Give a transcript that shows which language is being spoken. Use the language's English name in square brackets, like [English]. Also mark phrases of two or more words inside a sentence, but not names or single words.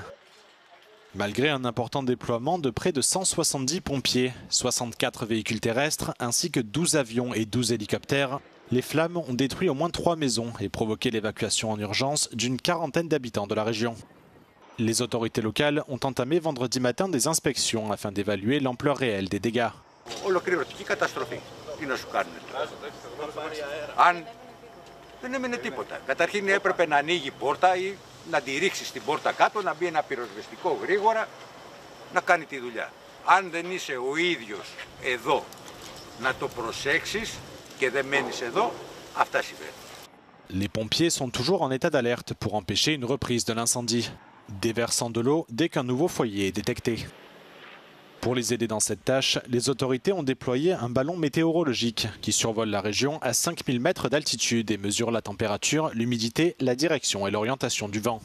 [French] Malgré un important déploiement de près de 170 pompiers, 64 véhicules terrestres ainsi que 12 avions et 12 hélicoptères, les flammes ont détruit au moins 3 maisons et provoqué l'évacuation en urgence d'une quarantaine d'habitants de la région. Les autorités locales ont entamé vendredi matin des inspections afin d'évaluer l'ampleur réelle des dégâts. [Greek] Να τη ρίξεις την πόρτα κάτω, να μπει ένα πυροσβεστικό γρήγορα, να κάνει τη δουλειά. Αν δεν είσαι ο ίδιος εδώ να το προσέξεις και δεν μένεις εδώ, αυτά συμβαίνουν. [French] Les pompiers sont toujours en état d'alerte pour empêcher une reprise de l'incendie, déversant de l'eau dès qu'un nouveau foyer est détecté. Pour les aider dans cette tâche, les autorités ont déployé un ballon météorologique qui survole la région à 5000 mètres d'altitude et mesure la température, l'humidité, la direction et l'orientation du vent.